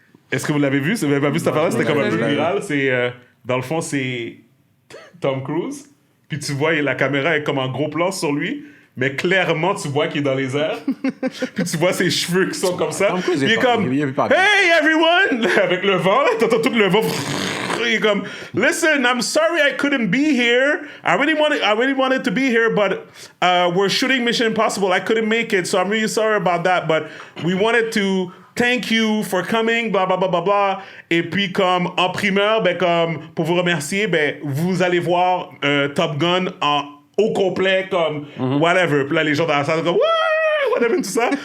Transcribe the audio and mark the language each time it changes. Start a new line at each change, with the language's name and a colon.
French: Est-ce que vous l'avez vu? Si vous n'avez pas vu cette affaire-là, c'était comme un peu viral. Dans le fond, c'est Tom Cruise. Puis tu vois, la caméra est comme en gros plan sur lui. Mais clairement, tu vois qu'il est dans les airs. Puis tu vois ses cheveux qui sont comme ça. Tom Cruise, Il est il est pas- comme il est pas bien.
English: Hey everyone!
French: Avec le vent, là, t'entends tout le vent. Il est comme
English: Listen, I'm sorry I couldn't be here. I really wanted to be here, but we're shooting Mission Impossible. I couldn't make it, so I'm really sorry about that. But we wanted to thank you for coming, blah, blah, blah, blah, blah.
French: Et puis, comme en primeur, ben, comme pour vous remercier, ben, vous allez voir Top Gun au complet, comme whatever. Puis là, les gens dans la salle, comme ouais, whatever, tout ça.